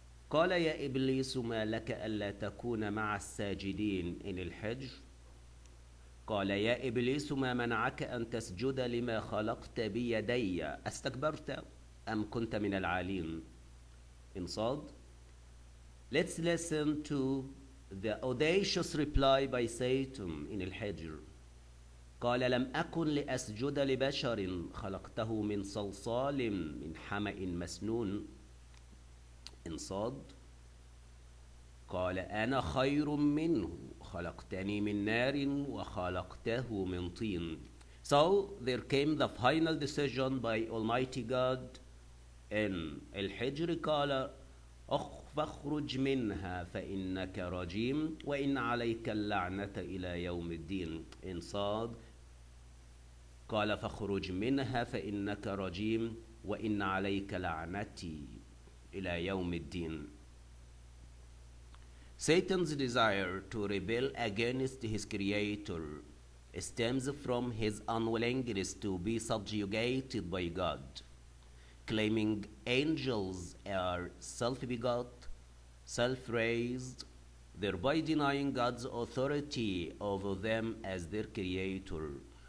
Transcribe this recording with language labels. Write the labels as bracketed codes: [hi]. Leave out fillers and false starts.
[ar] قال يا إبليس ما لك ألا تكون مع الساجدين in الحجر. قال يا إبليس ما منعك أن تسجد لما خلقت بيدي أستكبرت أم كنت من العالين in صاد. [en] Let's listen to the audacious reply by Satan in الحجر. [ar] قال لم أكن لأسجد لبشر خلقته من صلصال من حمأ مسنون in صاد. قال أنا خير منه خلقتني من نار وخلقته من طين. [en] So there came the final decision by Almighty God in الحجر. [ar] قال فاخرج منها فإنك رجيم وإن عليك اللعنة إلى يوم الدين in صاد. قال فاخرج منها فإنك رجيم وإن عليك لعنتي إلى يوم الدين. [en] Satan's desire to rebel against his creator stems from his unwillingness to be subjugated by God, claiming angels are self-begot, self-raised, thereby denying God's authority over them as their creator.